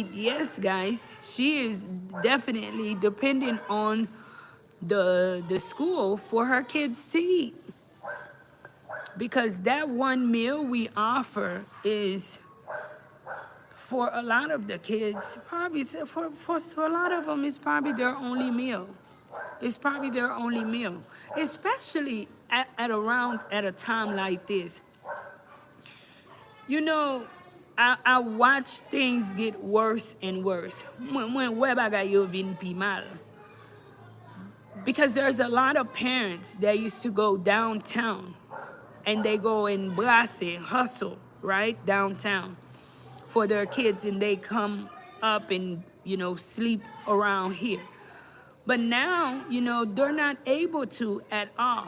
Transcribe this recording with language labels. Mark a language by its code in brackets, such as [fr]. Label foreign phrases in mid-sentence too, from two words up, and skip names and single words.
[en] Yes, guys, she is definitely dependent on the school for her kids to eat, because that one meal we offer is, for a lot of the kids, probably for a lot of them, it's probably their only meal. It's probably their only meal, especially at a time like this. You know, I watch things get worse and worse. [ht] When yo vin pi mal. [en] Because there's a lot of parents that used to go downtown and they go and brasse, hustle, right, downtown for their kids, and they come up and, sleep around here. But now, they're not able to at all.